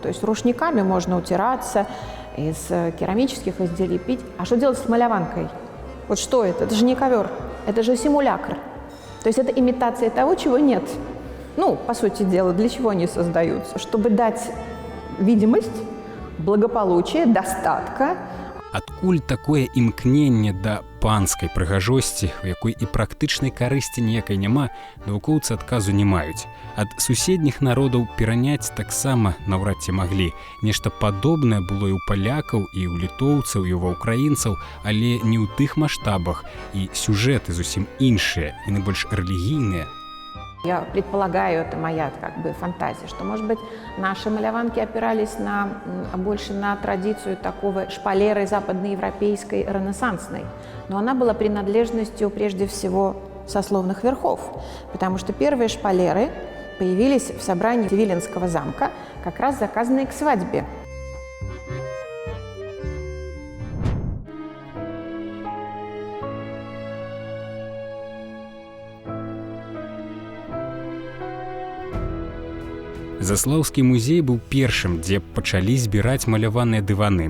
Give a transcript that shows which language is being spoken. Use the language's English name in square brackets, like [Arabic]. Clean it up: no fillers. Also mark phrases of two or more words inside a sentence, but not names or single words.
[Russian] То есть рушниками можно утираться, из керамических изделий пить. А что делать с маляванкой? Вот что это? Это же не ковер, это же симулякр. То есть это имитация того, чего нет. По сути дела, для чего они создаются? Чтобы дать видимость благополучия, достатка. [Belarusian] Адкуль такое імкненне да панскай прыгажосці, у якой і практычнай карысці ніякай няма, навукоўцы адказу не маюць. Ад суседніх народаў пераняць таксама наўрад ці маглі. Нешта падобнае было і ў палякаў, і ў літоўцаў, і ў украінцаў, але не ў тых маштабах, і сюжэты зусім іншыя, яны больш рэлігійныя. [Russian] Я предполагаю, это моя фантазия, что, может быть, наши маляванки опирались больше на традицию такого шпалеры западноевропейской, ренессансной. Но она была принадлежностью, прежде всего, сословных верхов, потому что первые шпалеры появились в собрании Виленского замка, как раз заказанные к свадьбе. [Belarusian] Заслаўскі музей быў першым, дзе пачалі збіраць маляваныя дываны.